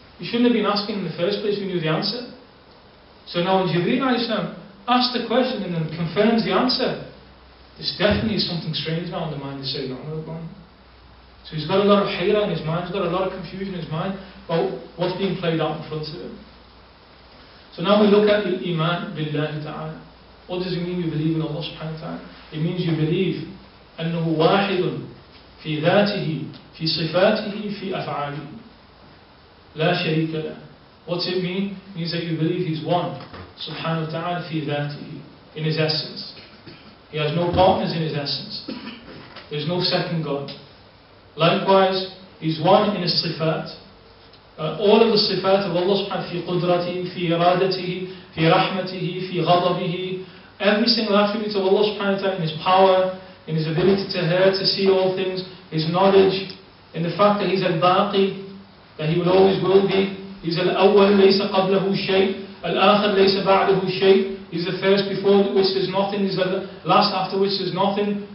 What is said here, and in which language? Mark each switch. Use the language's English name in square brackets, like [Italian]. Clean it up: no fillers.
[English] You shouldn't have been asking in the first place when you knew the answer. So now when Jibreel asks the question and then confirms the answer, there's definitely something strange now in the mind of Sayyidina Umar. So he's got a lot of hayra in his mind, he's got a lot of confusion in his mind about what's being played out in front of him. So now we look at the iman billahi ta'ala. What does it mean you believe in Allah subhanahu wa ta'ala? It means you believe [Arabic] أنه واحد في ذاته في صفاته في أفعاله لا شريك له. [English] What's it mean? It means that you believe He's one subhanahu wa ta'ala [Arabic] في ذاته, [English] in His essence. He has no partners in His essence. There's no second God. Likewise, He's one in His صفات. All of the [Arabic] صفات [English] of Allah subhanahu wa ta'ala [Arabic] في قدرته في إرادته في رحمته في غضبه. [English] Every single attribute of Allah subhanahu wa ta'ala, in His power, in His ability to hear, to see all things, His knowledge, in the fact that He's al-Baqi, that He will always will be. [Arabic] He's al-Awwal, laysa qablahu shay, al-Akhir, laysa ba'dahu shay. [English] He's the first before which there's nothing, He's the last after which there's nothing.